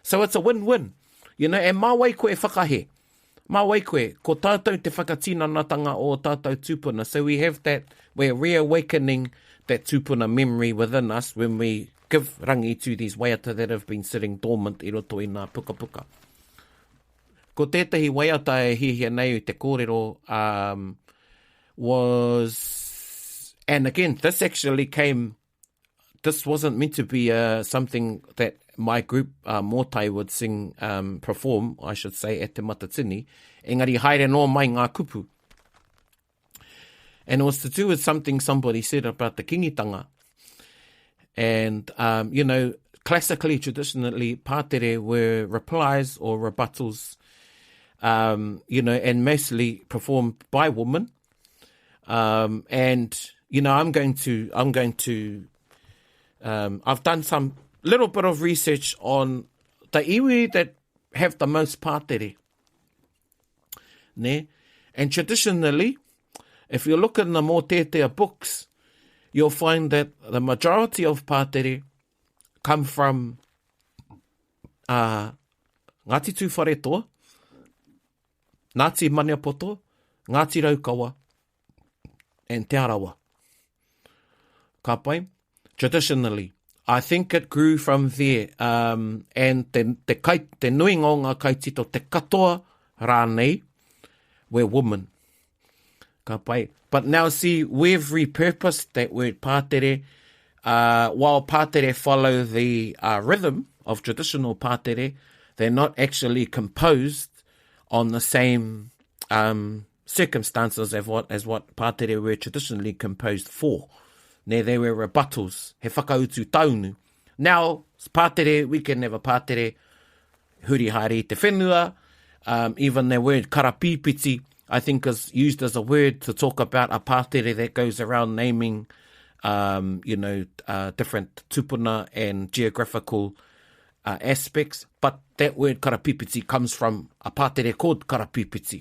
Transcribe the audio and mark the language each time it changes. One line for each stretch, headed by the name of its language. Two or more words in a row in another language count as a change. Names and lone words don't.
English: So it's a win-win. You know,
Māori: e mā wai koe e whakahe. Mā wai koe, ko tātou te whakatinanatanga o tātou tūpuna.
English: So we have that, we're reawakening that tūpuna memory within us when we give rangi to these waiata that have been sitting dormant
Māori: I roto I ngā puka puka. Ko tētahi waiata e hihia nei te kōrero
English: was, and again, this actually came, this wasn't meant to be something that my group, Mōteatea, would sing, perform, I should say, at te matatini.
Māori: Engari haere no mai ngā kupu.
English: And it was to do with something somebody said about the kingitanga. And, you know, classically, traditionally, pātere were replies or rebuttals, you know, and mostly performed by women. And, you know, I've done some little bit of research on the iwi that have the most pātere. Ne? And traditionally, if you look in the Mōteatea books, you'll find that the majority of pātere come from Ngāti Tūwharetoa, Ngāti Maniapoto, Ngāti Raukawa, and Te Arawa.
Māori: Ka pai?
English: Traditionally, I think it grew from there.
Māori: And te nuinga o ngā kaitito, te katoa rānei,
English: were women.
Māori: Ka pai.
English: But now see, we've repurposed that word pātere. While pātere follow the rhythm of traditional pātere, they're not actually composed on the same circumstances as what pātere were traditionally composed for.
Māori: Ne,
English: they were rebuttals,
Māori: he whakautu taunu.
English: Now, pātere, we can have a pātere,
Māori: hurihari te whenua,
English: even the word karapipiti, I think is used as a word to talk about a pātere that goes around naming, you know, different tupuna and geographical aspects. But that word karapipiti comes from a pātere called karapipiti.